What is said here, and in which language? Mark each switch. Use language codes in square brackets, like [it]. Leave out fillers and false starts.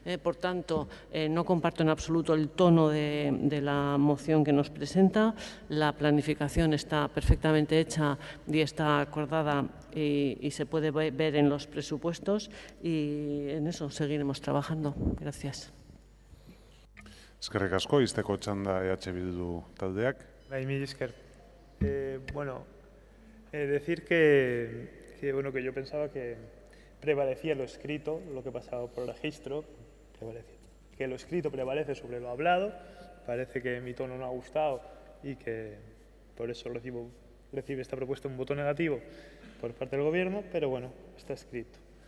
[es] Por tanto, no comparto en absoluto el tono de la moción que nos presenta. La planificación está perfectamente hecha y está acordada y se puede ver en los presupuestos, y en eso seguiremos trabajando. Gracias. [eu] Eskerrik asko, izteko txanda EH Bildu taldeak. Mil esker. [es] Bueno, decir que yo pensaba que prevalecía lo escrito, lo que pasaba por el registro, que lo escrito prevalece sobre lo hablado. Parece que mi tono no ha gustado y que por eso recibe esta propuesta un voto negativo por parte del Gobierno, pero bueno, está escrito.